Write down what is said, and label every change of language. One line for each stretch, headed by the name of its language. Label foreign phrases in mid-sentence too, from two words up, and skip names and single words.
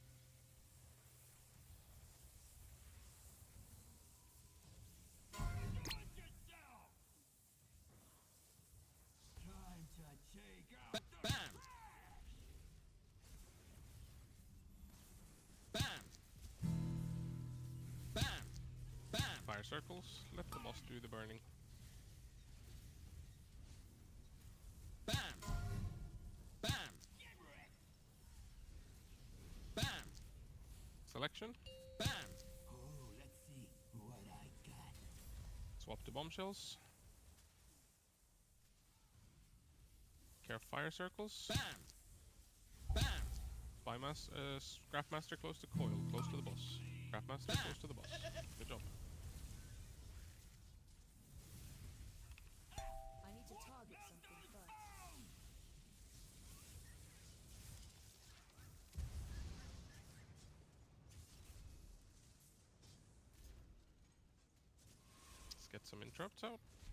English: Watch yourself! Time to take out the Bam! Bam! Bam! Bam! Fire circles. Let the boss do the burning. Bam! Bam! Bam! Selection. Bam! Oh, let's see what I got. Swap to bombshells. Care fire circles. Bam! Bam! Scrapmaster close to coil, close to the boss. Scrapmaster close to the boss. Good job. I need to target something first. Let's get some interrupts out.